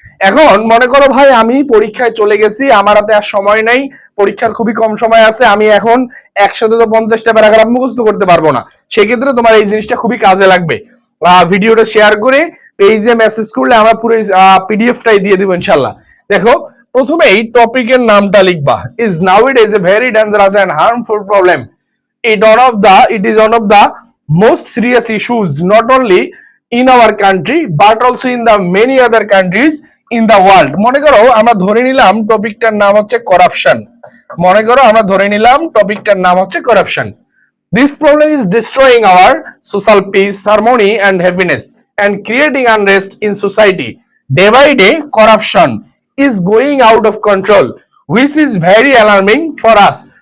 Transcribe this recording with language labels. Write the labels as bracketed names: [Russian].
[Bangla] এখন মনে করো ভাই আমি পরীক্ষায় চলে গেছি, আমার হাতে আর সময় নাই, পরীক্ষার খুবই কম সময় আছে, আমি এখন একসাথে তো 50টা প্যারাগ্রাফ মুখস্থ করতে পারবো না। সেক্ষেত্রে তোমার এই জিনিসটা খুবই কাজে লাগবে। ভিডিওটা শেয়ার করে পেজে মেসেজ করলে আমরা পুরো পিডিএফটাই দিয়ে দিব ইনশাল্লাহ। দেখো প্রথমেই টপিকের নামটা লিখবা, [English] Is nowadays a very dangerous and harmful problem. It is one of the most serious issues not only in our country but also in the many other countries in the world. [Bangla] মনে করো আমরা ধরে নিলাম টপিকটার নাম হচ্ছে করাপশন। মনে করো আমরা ধরে নিলাম টপিকটার নাম হচ্ছে corruption. [English] This problem is destroying our social peace, harmony and happiness and creating unrest in society. Day by day corruption is going out of control, which is very alarming for us.